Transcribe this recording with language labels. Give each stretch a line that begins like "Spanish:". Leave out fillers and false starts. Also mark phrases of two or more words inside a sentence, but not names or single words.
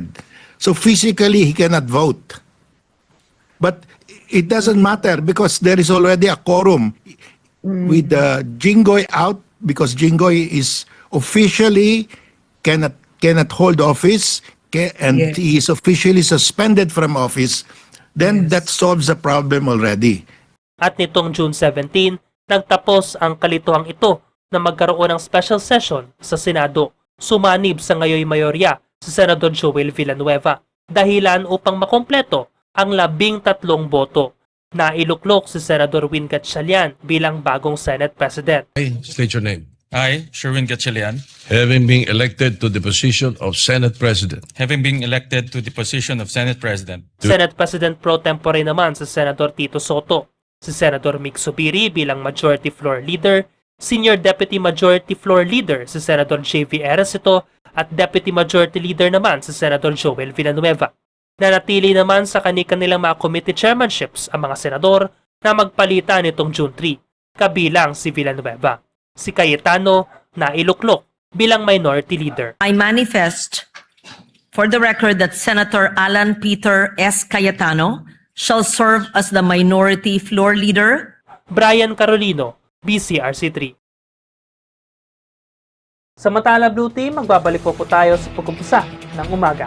English: So physically, he cannot vote. But it doesn't matter because there is already a quorum with Jinggoy out, because Jinggoy is officially cannot hold office and he is officially suspended from office, then that solves the problem already.
Filipino: At nitong June 17, nagtapos ang kalituhang ito na magkaroon ng
English: special session
Filipino: sa Senado. Sumanib sa ngayoy mayorya si Senador Joel Villanueva, dahilan upang makompleto ang 13 boto. Nailuklok si Senador Win Gatchalian bilang bagong
English: Senate President. State your name. I, Sherwin Gatchalian, Having been elected to the position of Senate President, having been elected to the position of Senate President, Senate President Pro Tempore
Filipino: naman si Senador Tito Soto, si Senador Mick Subiri bilang
English: Majority Floor Leader, Senior Deputy Majority Floor Leader
Filipino: si Senador J.V. Ejercito at
English: Deputy Majority Leader
Filipino: naman si Senador Joel Villanueva. Nanatili naman sa kanilang mga
English: committee chairmanships
Filipino: ang mga senador na magpalitan nitong June 3, kabilang si Villanueva. Si Cayetano na iluklok bilang
English: minority leader. I manifest for the record that Senator Alan Peter S. Cayetano shall serve as the minority floor leader. Brian Carolino, BCRC3.
Filipino: Samantala Blue Team, magbabalik po tayo sa pag-umpisa ng umaga.